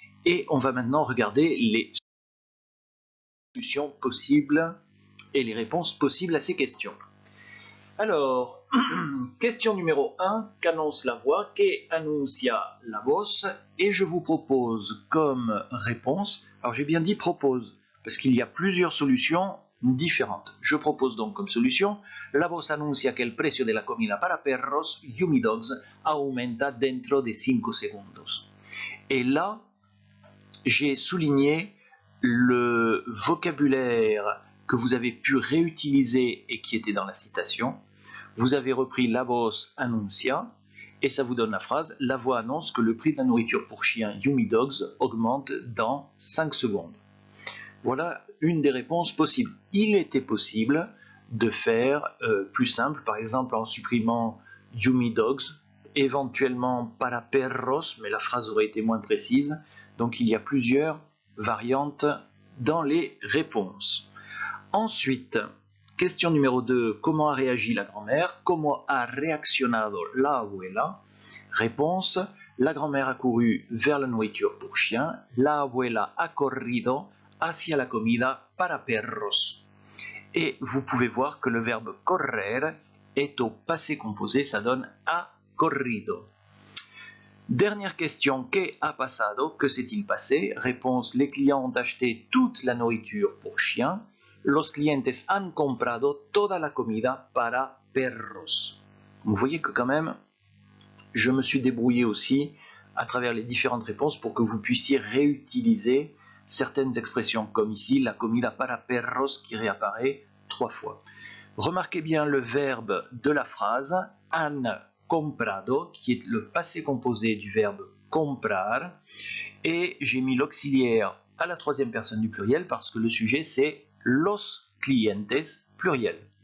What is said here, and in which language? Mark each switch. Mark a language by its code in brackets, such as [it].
[fr] Et on va maintenant regarder les solutions possibles et les réponses possibles à ces questions. Alors, question numéro 1, qu'annonce la voix? [es] Que anuncia la voz? [fr] Et je vous propose comme réponse, alors j'ai bien dit propose, parce qu'il y a plusieurs solutions différentes. Je propose donc comme solution: [es] la voz anuncia que el precio de la comida para perros, Yumi Dogs, aumenta dentro de 5 segundos. [fr] Et là, j'ai souligné le vocabulaire que vous avez pu réutiliser et qui était dans la citation. Vous avez repris [es] la voz anuncia [fr] et ça vous donne la phrase: la voix annonce que le prix de la nourriture pour chiens Yumi Dogs augmente dans 5 secondes. Voilà une des réponses possibles. Il était possible de faire plus simple, par exemple en supprimant Yumi Dogs, éventuellement para perros, mais la phrase aurait été moins précise. Donc il y a plusieurs variantes dans les réponses. Ensuite, question numéro 2, comment a réagi la grand-mère? Comment [es] a reaccionado la abuela? [fr] Réponse: la grand-mère a couru vers la nourriture pour chien. [es] La abuela ha corrido hacia la comida para perros. [fr] Et vous pouvez voir que le verbe correr est au passé composé, ça donne ha corrido. Dernière question, [es] ¿qué ha pasado? [fr] Que s'est-il passé? Réponse: les clients ont acheté toute la nourriture pour chien. [es] Los clientes han comprado toda la comida para perros. [fr] Vous voyez que quand même, je me suis débrouillé aussi à travers les différentes réponses pour que vous puissiez réutiliser certaines expressions, comme ici [es] la comida para perros [fr] qui réapparaît 3 fois. Remarquez bien le verbe de la phrase, han comprado, qui est le passé composé du verbe comprar, et j'ai mis l'auxiliaire à la 3e personne du pluriel parce que le sujet c'est los clientes pluriel.